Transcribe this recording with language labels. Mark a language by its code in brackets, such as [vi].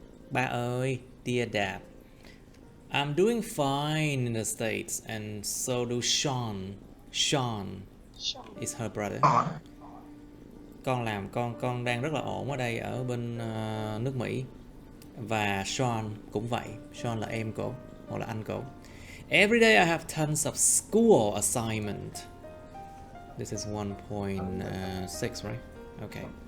[vi] Ba ơi, [en] dear Dad. I'm doing fine in the States, and so do Sean. Sean is her brother. [vi] Con đang rất là ổn ở đây ở bên nước Mỹ. Và Sean cũng vậy. Sean là em cô hoặc là anh cô. [en] Every day I have tons of school assignment. This is 1.6, right? Okay.